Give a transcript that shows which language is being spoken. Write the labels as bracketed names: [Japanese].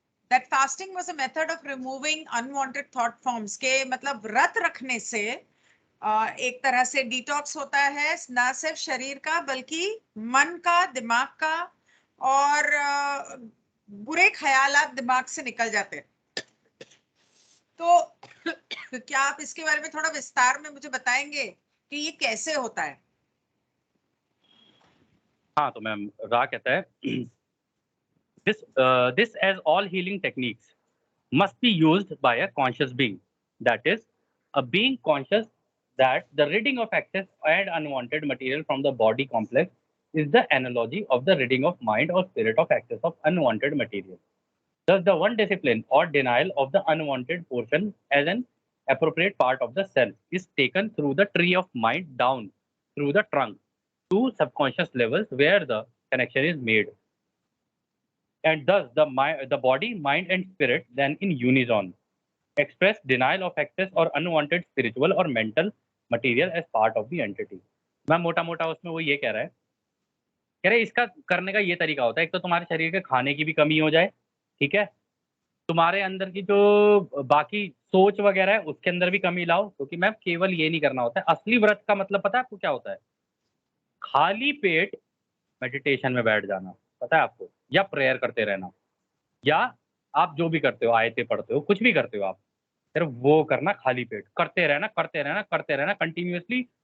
[English] that fasting was a method of removing unwanted thought forms, [Hindi] के मतलब व्रत रखने से एक तरह से डिटॉक्स होता है, ना सिर्फ शरीर का बल्कि मन का, दिमाग का, और बुरे ख्यालात दिमाग से निकल जाते हैं। तो क्या आप इसके बारे में थोड़ा विस्तार में मुझे बताएंगे कि ये कैसे होता है? हाँ तो मैम रा कहता है [English] this as all healing techniques must be used by a conscious being, that is a being conscious that the ridding of excess and unwanted material from the body complex is the analogy of the ridding of mind or spirit of excess of unwanted material. Thus, the one discipline or denial of the unwanted portion as an appropriate part of the self is taken through the tree of mind down through the trunk to subconscious levels where the connection is made. And thus, the body, mind, and spirit then in unison express denial of excess or unwanted spiritual or mental material as part of the entity. [Hindi] मैं मोटा मोटा उसमें वो ये कह रहे इसका करने का ये तरीका होता है, एक तो तुम्हारे शरीर के खाने की भी कमी हो जाए, ठीक है, तुम्हारे अंदर की जो बाकी सोच वगैरह है उसके अंदर भी कमी लाओ, क्योंकि मैम केवल ये नहीं करना होता है। असली व्रत का मतलब पता है आपको क्या होता है? खाली पेट मेडिटेशन में बैठ जाना, पता है आपको, या प्रेयर करते रहना, या आप जो भी करते हो, आयतें पढ़ते हो, कुछ भी करते हो आप, फिर वो करना खाली पेट, करते रहना करते रहना करते रहना कंटिन्यूअसली।